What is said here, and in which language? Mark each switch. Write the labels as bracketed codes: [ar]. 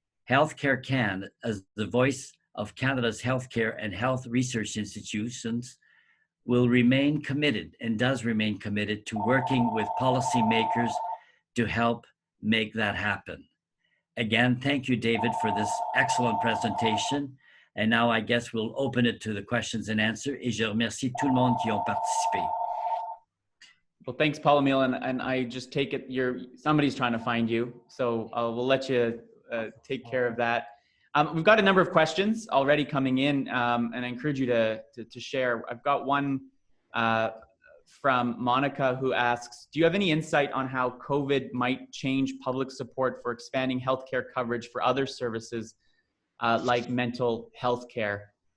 [en] HealthCareCAN, as the voice of Canada's healthcare and health research institutions, will remain committed and does remain committed to working with policymakers to help make that happen. Again, thank you, David, for this excellent presentation. And now I guess we'll open it to the questions and answers. [fr] Et je remercie tout le monde qui ont participé. [en] Well, thanks, Paul-Emile, and I just take it somebody's trying to find you, so we'll let you take care of that. We've got a number of questions already coming in, and I encourage you to share. I've got one from Monica who asks, do you have any insight on how COVID might change public support for expanding healthcare coverage for other services like mental health care?